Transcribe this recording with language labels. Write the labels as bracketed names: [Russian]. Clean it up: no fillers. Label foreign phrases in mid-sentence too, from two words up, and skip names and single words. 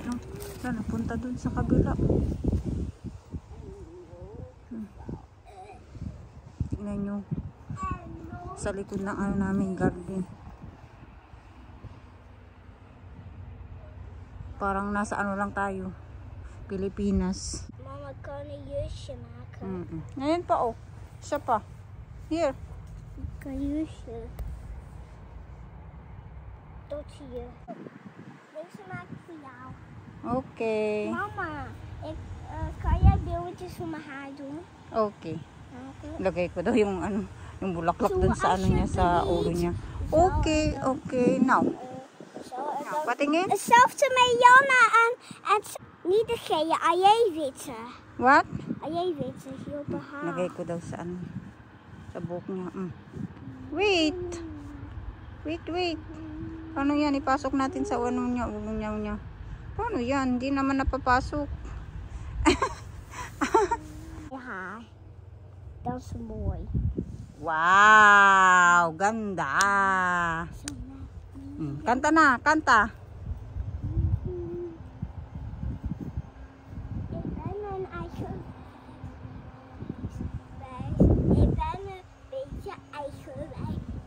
[Filipino] Oh. Napunta dun sa kabila. Tingnan nyo. Sa likod ng ano namin garden. Parang nasa ano lang tayo. Pilipinas. Mama, [Dutch] kan een jasje maken. [Filipino] Ngayon pa oh. Siya pa. [Dutch] Hier. Ik kan jasje. Tot hier. Deze maak ik voor jou. Okay. Mama, kan jij beeldjes voor mijn haar doen? Okay. Okay. [Filipino] Lagay ko daw yung ano, yung bulaklak dun sa ano niya, sa ulo niya. [English] Okay, okay. Now. Nou, patingin. [Dutch] Hetzelfde met Janna en niet de gele, ajewitte. [English] What? [Dutch] Ajewitte, hier op haar. [Filipino] Lagay ko daw sa ano, sa buhok niya. [English] Wait. Wait. [Filipino] Paano yan? Ipasok natin sa ano niya, ulo niya. Paano yan? Hindi naman napapasok. [Dutch] Ja, dat is mooi. [Filipino] Wow, ganda. Kanta na, kanta. [Dutch] Ik ben een eigen. Ik ben een beetje eigenwijs.